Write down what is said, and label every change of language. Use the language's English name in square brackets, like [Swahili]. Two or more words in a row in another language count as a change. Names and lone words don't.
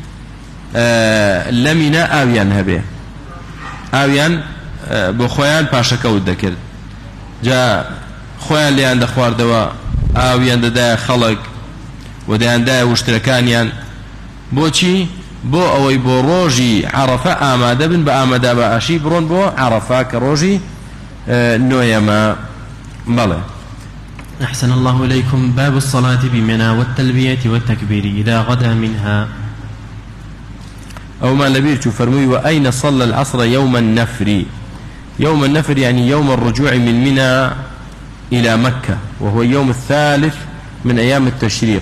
[Central Kurdish] لە مینا ئاویان هەبێ ئاویان بۆ خۆیان پاشەکەوت دەکرد جا خۆیان لێیان دەخواردەوە ئاویان دەدایە خەڵک و دەیاندایە وشترەکانیان بۆچی بۆ ئەوەی بۆ ڕۆژی عەرەفە ئامادە بن بە ئامادە بەئاشی بڕۆن بۆ عەرەفە کە ڕۆژی نۆیەمە بەڵێ [Arabic] أحسن الله إليكم. باب الصلاة بمنى والتلبية والتكبير إذا غدا منها. أو ما نبير فرمي وأين صلى العصر يوم النفر. يوم النفر يعني يوم الرجوع من منى إلى مكة وهو يوم الثالث من أيام التشريق.